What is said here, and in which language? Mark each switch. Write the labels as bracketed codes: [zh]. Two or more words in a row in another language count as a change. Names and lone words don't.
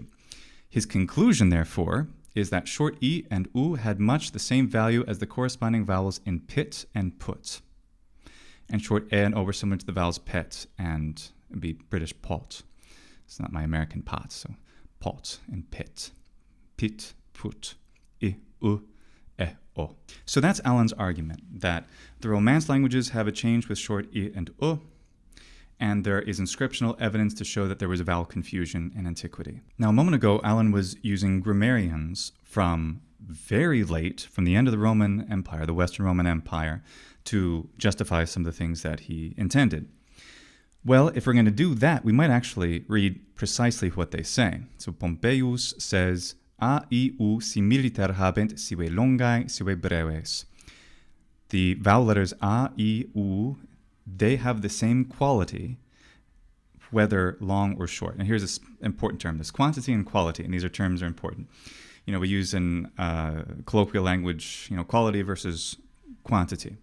[en] His conclusion, therefore, is that short e and u had much the same value as the corresponding vowels in pit and put. And short e and o were similar to the vowels pet and it'd be British pot. It's not my American pot, so pot and pit. Pit, put, I, u, e, o. So that's Allen's argument, that the Romance languages have a change with short i and u, and there is inscriptional evidence to show that there was a vowel confusion in antiquity. Now, a moment ago, Allen was using grammarians from very late, from the end of the Roman Empire, the Western Roman Empire, to justify some of the things that he intended. Well, if we're going to do that, we might actually read precisely what they say. So Pompeius says, [la] a, I, u similiter habent sive longae, sive breves. [en] The vowel letters a, I, u, they have the same quality, whether long or short. And here's this important term. There's quantity and quality, and these terms are important. We use in colloquial language, quality versus quantity.